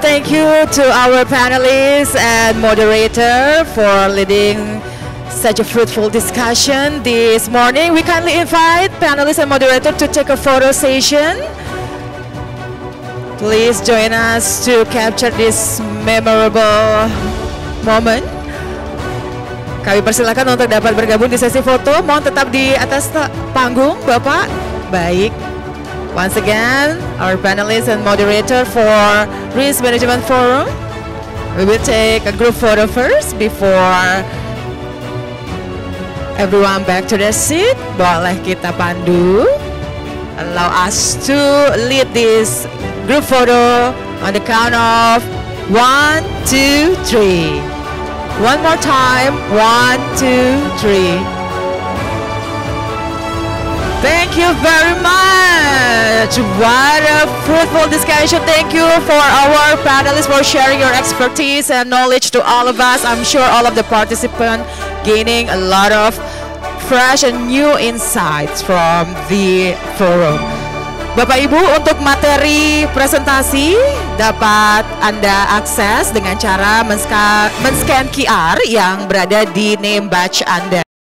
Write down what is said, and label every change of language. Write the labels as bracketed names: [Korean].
[English] Thank you to our panelists and moderator for leading such a fruitful discussion this morning. We kindly invite panelists and moderator to take a photo session. Please join us to capture this memorable moment. [Indonesian] Kami persilakan untuk dapat bergabung di sesi foto. Mohon tetap di atas panggung, Bapak. Baik. [English] Once again, our panelists and moderator for Risk Management Forum. We will take a group photo first before everyone back to their seat. [Indonesian] Boleh kita pandu. [English] Allow us to lead this group photo on the count of 1, 2, 3. One more time. 1, 2, 3. Thank you very much. What a fruitful discussion. Thank you for our panelists for sharing your expertise and knowledge to all of us. I'm sure all of the participants gaining a lot of fresh and new insights from the forum. [Indonesian] Bapak Ibu, untuk materi presentasi dapat Anda akses dengan cara men-scan QR yang berada di name badge Anda.